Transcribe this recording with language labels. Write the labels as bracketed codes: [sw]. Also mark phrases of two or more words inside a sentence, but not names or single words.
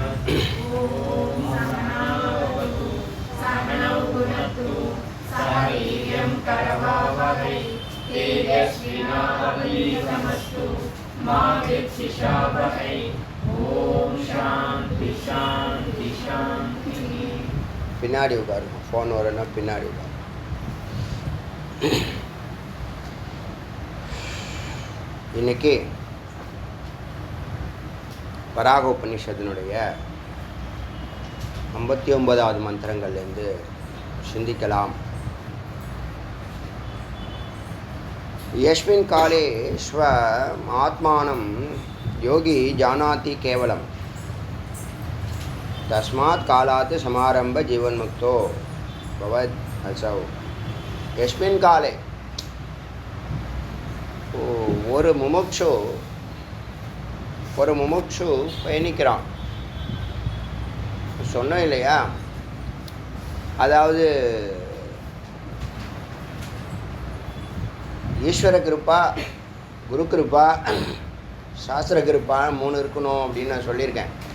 [sa] ओम सहनावतु सहनौ भुनक्तु सह वीर्यं करवावहै तेजस्विनावधीतमस्तु मा विद्विषावहै। ओम शांति शांति शांति। [ta] பின்னாடி உட்காருங்க. ஃபோன் வரனா பின்னாடி உட்காரு. இன்னைக்கு வராக உபநிஷத்தினுடைய 59வது மந்திரங்கள்லேருந்து சிந்திக்கலாம். [sa] यस्मिन् काले स्व आत्मानं योगी जानाति केवलं तस्मात् कालात् समारंभ जीवन्मुक्तो भवत् असौ. यस्मिन् काले [ta] ஒரு முமுட்சு பயணிக்கிறான் சொன்னோம் இல்லையா? அதாவது ஈஸ்வர கிருப்பா, குரு கிருப்பா, சாஸ்திர கிருப்பா 3 இருக்கணும் அப்படின்னு நான் சொல்லியிருக்கேன்.